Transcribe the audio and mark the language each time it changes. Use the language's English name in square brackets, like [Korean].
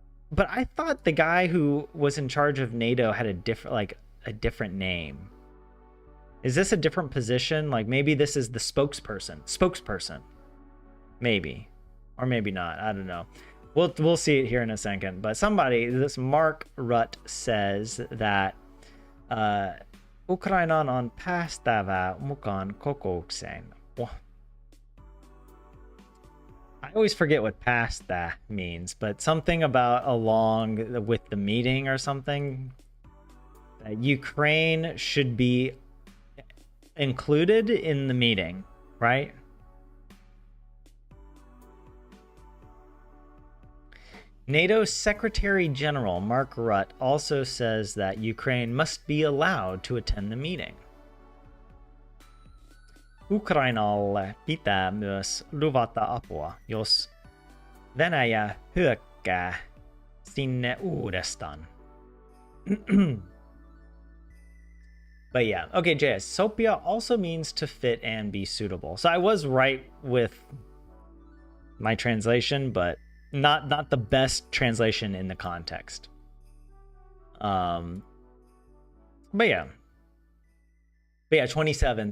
[English] But I thought the guy who was in charge of NATO had a different name. Is this a different position? Like maybe this is the spokesperson. Maybe, or maybe not. I don't know. We'll see it here in a second. But this Mark Rutte says that [Finnish] Ukrainan on päästävä mukaan kokoukseen. [English] I always forget what päästä means, but something about along with the meeting or something. Ukraine should be included in the meeting, right? NATO Secretary General Mark Rutte also says that Ukraine must be allowed to attend the meeting. [Finnish] Ukrainalle pitää myös luvata apua, jos Venäjä hyökkää sinne uudestaan. [English] But yeah, okay, JS. Sopia also means to fit and be suitable. So I was right with my translation, but not the best translation in the context. But yeah, 27.